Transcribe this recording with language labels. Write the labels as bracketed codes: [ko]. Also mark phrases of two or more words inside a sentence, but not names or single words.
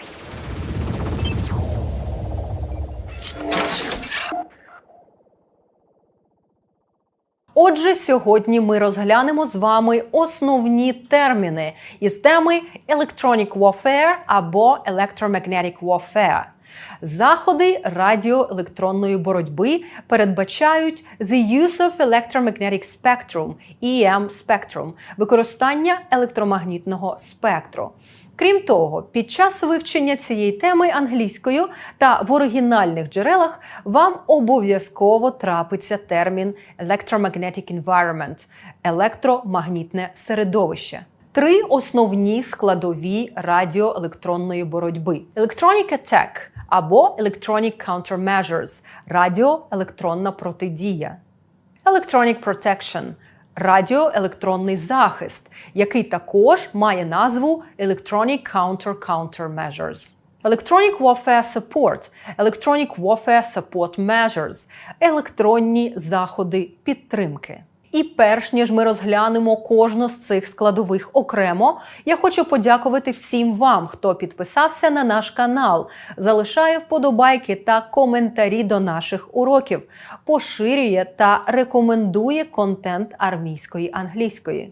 [uk] Отже, сьогодні ми розглянемо з вами основні терміни із теми [en] Electronic Warfare [uk] або [en] Electromagnetic Warfare. [uk] Заходи радіоелектронної боротьби передбачають [en] the use of electromagnetic spectrum, EM spectrum, [uk] використання електромагнітного спектру. Крім того, під час вивчення цієї теми англійською та в оригінальних джерелах вам обов'язково трапиться термін [en] electromagnetic environment – [uk] електромагнітне середовище. Три основні складові радіоелектронної боротьби. [en] Electronic attack або electronic countermeasures – [uk] радіоелектронна протидія. [en] Electronic protection – [uk] радіоелектронний захист, який також має назву [en] electronic countermeasures. Electronic Warfare Support, Electronic Warfare Support Measures – [uk] електронні заходи підтримки. І перш ніж ми розглянемо кожну з цих складових окремо, я хочу подякувати всім вам, хто підписався на наш канал, залишає вподобайки та коментарі до наших уроків, поширює та рекомендує контент армійської англійської.